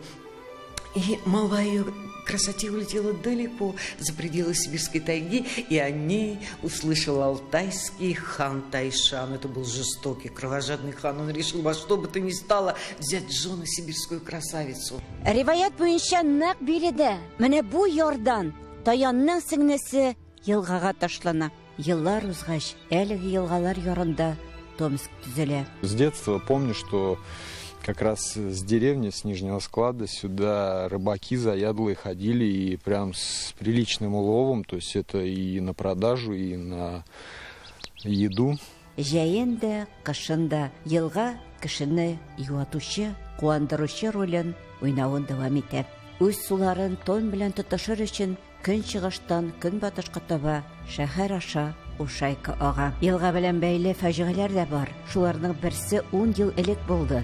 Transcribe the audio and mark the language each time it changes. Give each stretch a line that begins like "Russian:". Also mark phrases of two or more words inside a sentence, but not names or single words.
Russian: И молва о ее красоте улетела далеко за пределы сибирской тайги, и о ней услышал алтайский хан Тайшан. Это был жестокий, кровожадный хан. Он решил во что бы то ни стало взять в жены сибирскую красавицу.
Tatar: Риваят буенча нәкъ биредә, менә бу ярдан Таянның сеңнесе елгага ташлана. Еллар узгач, әлеге елгалар ярында Томск төзелә.
Russian: С детства помню, что как раз с деревни, с Нижнего склада сюда рыбаки заядлые ходили и прям с приличным уловом, то есть это и на продажу, и на еду.
Tatar: Җәен кышын да елга кешене юатучы, куандыручы ролен уйнавын дәвам итә. Үз суларын Том белән тотышыр өчен көн чыгыштан көн батышка таба шәһәр аша Ушайка ага. Елга белән бәйле фаҗигаләр дә бар. Шуларның берсе 10 ел элек булды.